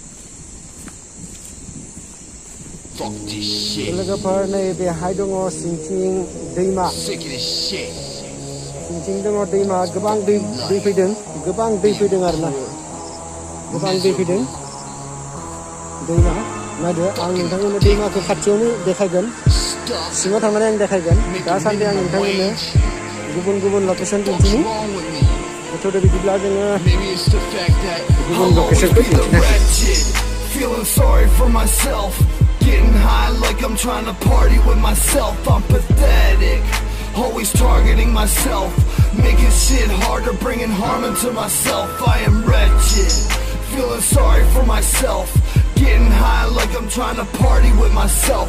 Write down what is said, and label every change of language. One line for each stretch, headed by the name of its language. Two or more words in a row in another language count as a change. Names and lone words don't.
Bodo: लोगोफोर नै बेहाय दङ सिंथिं दैमा सिंथिं दङ दैमा गोबां दै फैदों आरोना गोबां दै फैदों दैमा नायदो आं नोंथांमोननो दैमाखौ खाथियावनो देखायगोन सिङाव थांनानै आं देखायगोन दासान्दि आं नोंथांमोननो गुबुन लकेसन दिन्थिनि गोथौदो बिदिब्ला जोङो गुबुन लकेसनखौ दिन्थिनो
English: Feeling sorry for myself, getting high like I'm trying to party with myself. I'm pathetic, always targeting myself, making shit harder, bringing harm into myself. I am wretched, feeling sorry for myself, getting high like I'm trying to party with myself.